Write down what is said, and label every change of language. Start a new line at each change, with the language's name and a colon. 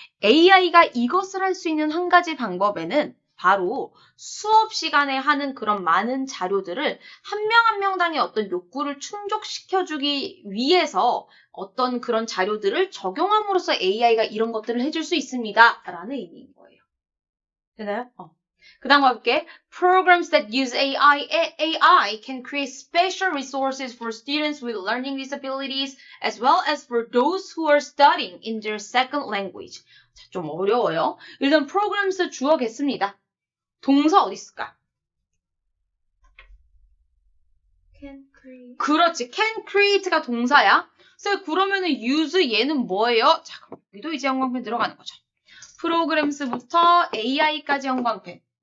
Korean: AI가 이것을 할 수 있는 한 가지 방법에는 바로 수업 시간에 하는 그런 많은 자료들을 한 명 한 명당의 어떤 욕구를 충족시켜주기 위해서 어떤 그런 자료들을 적용함으로써 AI가 이런 것들을 해줄 수 있습니다. 라는 의미인 거예요. 되나요? 그 다음 가볼게.
English: Programs that use AI can create special resources for students with learning disabilities as well as for those who are studying in their second language.
Korean: 자, 좀 어려워요. 일단 programs 주어겠습니다. 동사 어디 있을까?
English: Can create.
Korean: 그렇지.
English: can create
Korean: 가 동사야. 그래서 그러면은 use 얘는 뭐예요? 자, 그럼 여기도 이제 형광펜 들어가는 거죠. programs부터 AI까지 형광펜.